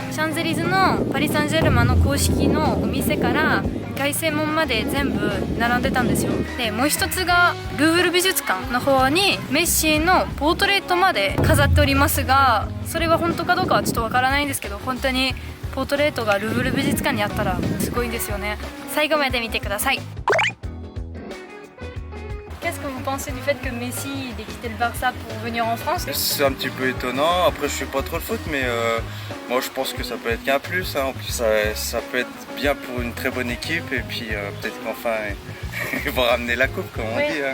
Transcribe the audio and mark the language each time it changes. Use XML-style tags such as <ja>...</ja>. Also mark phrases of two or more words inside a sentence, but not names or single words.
<ja>シャンゼリゼのパリ・サンジェルマンの公式のお店から凱旋門まで全部並んでたんですよ。で、もう一つがルーヴル美術館の方にメッシのポートレートまで飾っておりますが、それは本当かどうかはちょっとわからないんですけど、本当にポートレートがルーヴル美術館にあったらすごいんですよね。最後まで見てください。</ja> <fr>Qu'est-ce que vous pensez du fait que Messi ait quitté le Barça pour venir en France? C'est un petit peu étonnant. Après, je suis pas trop le foot, mais moi je pense que ça peut être qu'un plus. En plus, ça peut être bien pour une très bonne équipe et puis peut-être qu'enfin ils vont ramener la coupe, comme on dit.</fr>